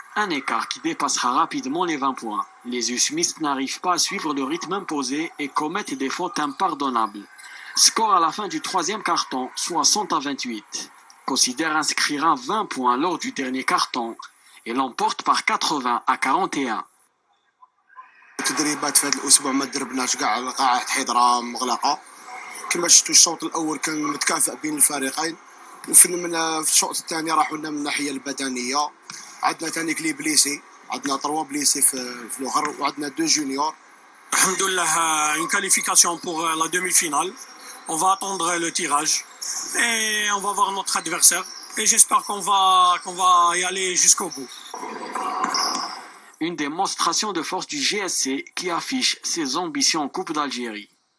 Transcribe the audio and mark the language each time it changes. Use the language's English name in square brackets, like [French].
[French] Un écart qui dépassera rapidement les 20 points. Les U-Smith n'arrivent pas à suivre le rythme imposé et commettent des fautes impardonnables. Score à la fin du troisième carton, 60-28. Consider inscrira 20 points lors du dernier carton et l'emporte par 80-41. [Arabic] التدريبات في هذا الاسبوع ما دربناش كاع القاعات حضره مغلقه كما شفتوا الشوط الاول كان متكافئ بين الفريقين في الشوط الثاني راحوا لنا من الناحيه البدنيه عندنا ثاني كلي بليسي عندنا 3 بليسي في الاخر وعندنا 2 جونيور. [French] Alhamdoulilah, une qualification pour la demi-finale. On va attendre le tirage et on va voir notre adversaire. Et j'espère qu'on va y aller jusqu'au bout. Une démonstration de force du GSC qui affiche ses ambitions en Coupe d'Algérie.